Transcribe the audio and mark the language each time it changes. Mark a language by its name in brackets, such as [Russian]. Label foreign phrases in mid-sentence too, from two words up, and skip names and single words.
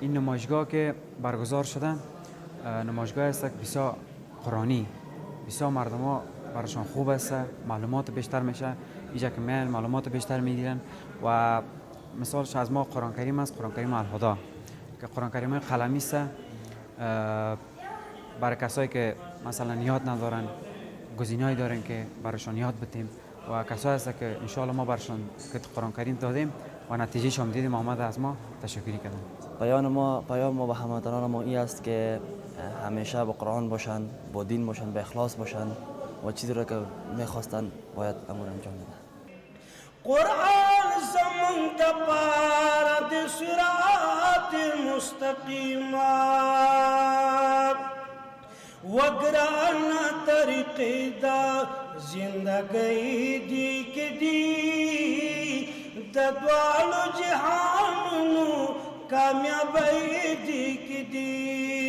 [Persian] این نمایشگاه که برگزار شده نمایشگاه است که بسیار قرآنی، بسیار مردم ها براشون خوب است، معلومات بیشتر میشه، اینجا که میان معلومات بیشتر میگیرن و مثالش از ما قرآن کریم است، قرآن کریم الهدی که قرآن کریم قلمی است برای کسایی که مثلا یاد ندارن، گزینه‌ای دارن که براشون یاد بدیم و کسایی هست که ان شاء الله ما براشون قرآن کریم دادیم و نتیجه‌اش هم دیدیم، آمد از ما تشکری کردن. پیام ما به هموطنان ما این است که همیشه با قرآن باشن، با دین باشن، با اخلاص باشن و چیزی را که میخواستن باید امور انجام بدن. [Pashto] قرآن زمون دپاره د صراط مستقیم وگران طریقې دا زندگی دی کی دی د دواړو جهانونو کامیابی دی کی دی